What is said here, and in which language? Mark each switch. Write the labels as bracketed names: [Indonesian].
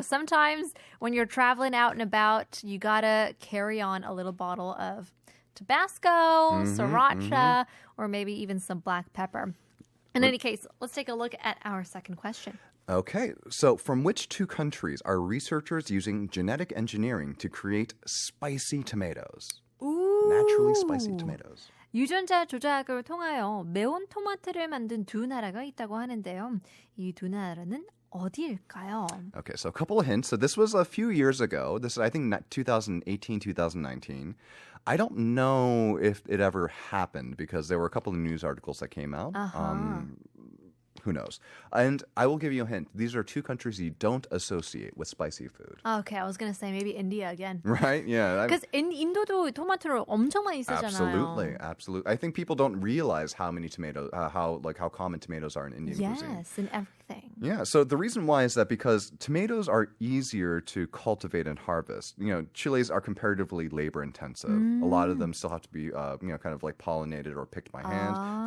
[English] Sometimes when you're traveling out and about, you gotta carry on a little bottle of Tabasco, sriracha, or maybe even some black pepper. In any case, let's take a look at our second question. Okay, so from which two countries are researchers using genetic engineering to create spicy tomatoes? Ooh. Naturally spicy tomatoes. [Korean] 유전자 조작을 통하여 매운 토마토를 만든 두 나라가 있다고 하는데요. 이 두 나라는 어디일까요? [English] Okay, so a couple of hints. So this was a few years ago. This is, I think, 2018, 2019. I don't know if it ever happened because there were a couple of news articles that came out. Who knows? And I will give you a hint. These are two countries you don't associate with spicy food. Okay, I was going to say maybe India again. Right? Yeah. Because [Korean] 인도도 토마토를 엄청 많이 쓰잖아요. [English] Absolutely. I think people don't realize how many tomatoes, how common tomatoes are in Indian cuisine. Yes, in everything. Yeah, so the reason why is that because tomatoes are easier to cultivate and harvest. Chilies are comparatively labor intensive. A lot of them still have to be, kind of like pollinated or picked by hand.